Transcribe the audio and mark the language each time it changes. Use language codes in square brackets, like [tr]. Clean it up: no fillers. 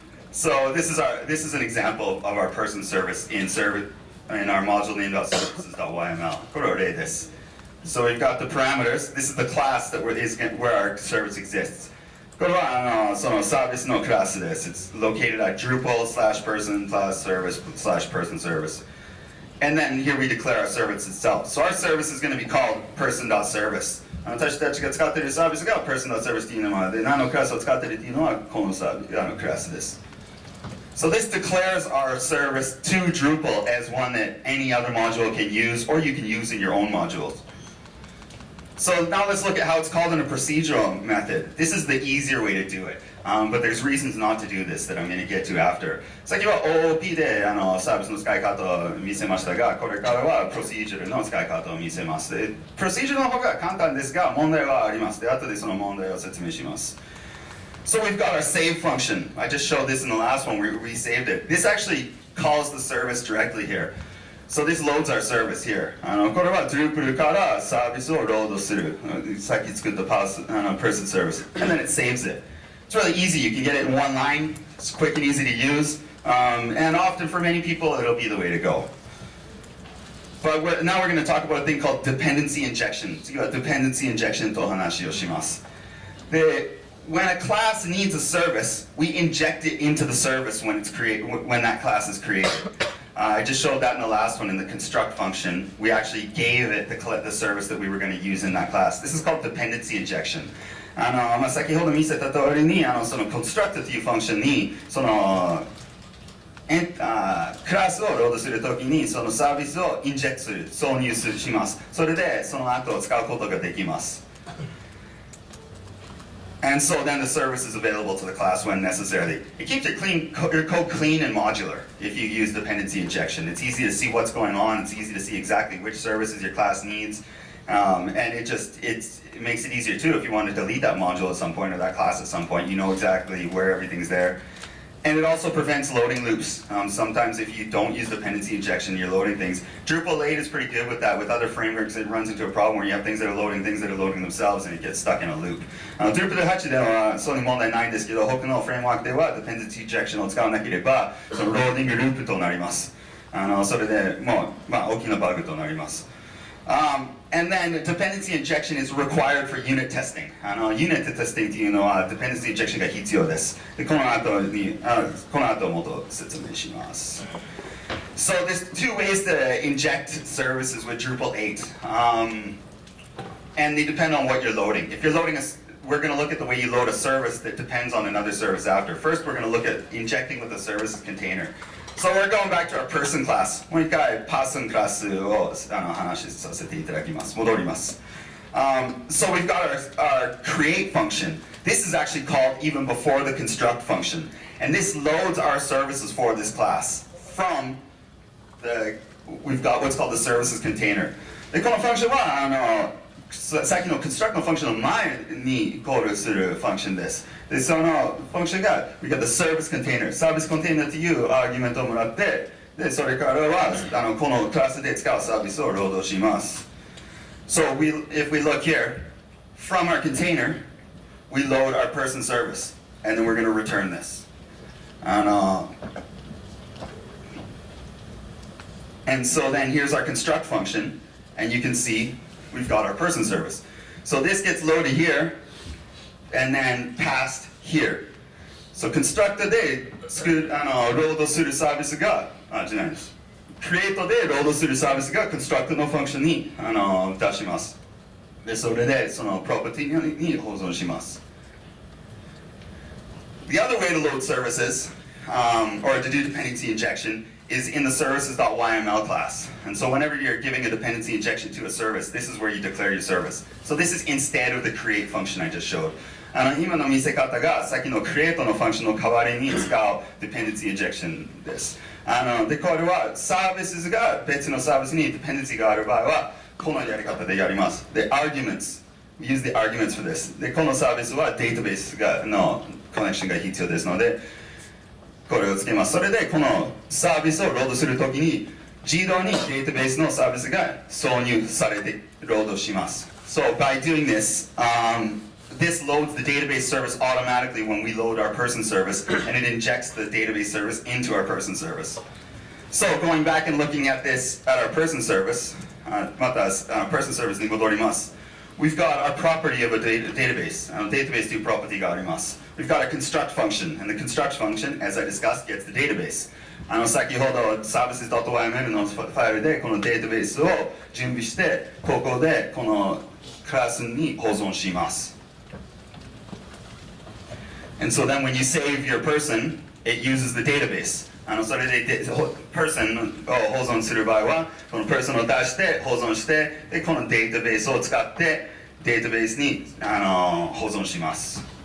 [en] So this is an example of our person service in in our module named.services.yml. [ja] これは例です。 [en] So we've got the parameters. This is the class that where our service exists. [ja] これはそのサービスのクラスです。 [en] It's located at Drupal/person/service/person service. And then here we declare our service itself. So our service is going to be called person.service. [ja] 私たちが使っているサービスが person.service という名前で、何のクラスを使っているというのはこのクラスです。 [en] So this declares our service to Drupal as one that any other module can use, or you can use in your own modules. So now let's look at how it's called in a procedural method. This is the easier way to do it, but there's reasons not to do this that I'm going to get to after. [ja] 先は OOP でサービスの使い方を見せましたが、これからは procedural の使い方を見せます。 procedural の方が簡単ですが、問題はあります。で、後でその問題を説明します。 [en] So we've got our save function. I just showed this in the last one where we saved it. This actually calls the service directly here. So this loads our service here. [ja] これは Drupal からサービスをロードする。さっき作った person service. [en] And then it saves it. It's really easy. You can get it in one line. It's quick and easy to use. And often for many people, it'll be the way to go. But now we're going to talk about a thing called dependency injection. [ja] 次は dependency injection とお話をします。 [en] で、when a class needs a service, we inject it into the service when that class is created. I just showed that in the last one in the construct function. We actually gave it the service that we were going to use in that class. This is called dependency injection. [ja] 先ほど見せた通りにその construct というファンクションにそのクラスをロードするときにそのサービスをインジェクトする、挿入します。それでその後を使うことができます。 [en] And so then the service is available to the class when necessary. It keeps your code clean and modular if you use dependency injection. It's easy to see what's going on. It's easy to see exactly which services your class needs. And it makes it easier too if you want to delete that module at some point or that class at some point. You know exactly where everything's there. And it also prevents loading loops. Sometimes if you don't use dependency injection, you're loading things. Drupal 8 is pretty good with that. With other frameworks, it runs into a problem where you have things that are loading themselves, and it gets stuck in a loop. [ja] Drupal 8ではそういう問題ないんですけど、他のフレームワークでは dependency injection を使わなければ、そのローディングループとなります。それでもう、大きなバグとなります。 [en] And then dependency injection is required for unit testing. [ja] Unit testing というのは dependency injection が必要です。で、この後もっと説明します。 [en] So there's two ways to inject services with Drupal 8. And they depend on what you're loading. If you're loading we're going to look at the way you load a service that depends on another service after. First, we're going to look at injecting with a services container. So we're going back to our person class. [ja] もう一回 person クラスを話させていただきます。戻ります。 [en] So we've got our create function. This is actually called even before the construct function. And this loads our services for this class from we've got what's called the services container. [ja] で、このファンクションはさっきの construct のファンクションの前にコールするファンクションです。で、そのファンクションが [en] we got the service container. [ja] サービスコンテナというアーギュメントをもらって、で、それからはこのクラスで使うサービスをロードします。 [en] So if we look here, from our container, we load our person service, and then we're going to return this. And so then here's our construct function, and you can see we've got our person service. So this gets loaded here, and then passed here. [ja] So construct でロードするサービスが、じゃないです。 create でロードするサービスが construct のファンクションに出します。で、それでその property に保存します。 [en] The other way to load services, or to do dependency injection, is in the services.yml class. And so whenever you're giving a dependency injection to a service, this is where you declare your service. So this is instead of the create function I just showed. [ja] 今の見せ方がさっきの create のファンクションの代わりに使う dependency injection です。で、これはサービスが別のサービスに dependency がある場合はこのやり方でやります。 [en] で、arguments. We use the arguments for this. [ja] で、このサービスはデータベースのコネクションが必要ですので、これをつけます。それでこのサービスをロードするときに自動にデータベースのサービスが挿入されてロードします。 [en] So by doing this, this loads the database service automatically when we load our person service, and it injects the database service into our person service. So going back and looking at this at our person service, [ja] またperson service に戻ります。 [en] We've got our property of a database. [ja] Database という property があります。 [en] We've got a construct function, and the construct function, as I discussed, gets the database. [ja] 先ほど services.yml のファイルでこのデータベースを準備して、ここでこのクラスに保存します。 [en] And so then when you save your person, it uses the database. [ja] それで person を保存する場合は、この person を出して保存して、でこのデータベースを使ってデータベースに保存します。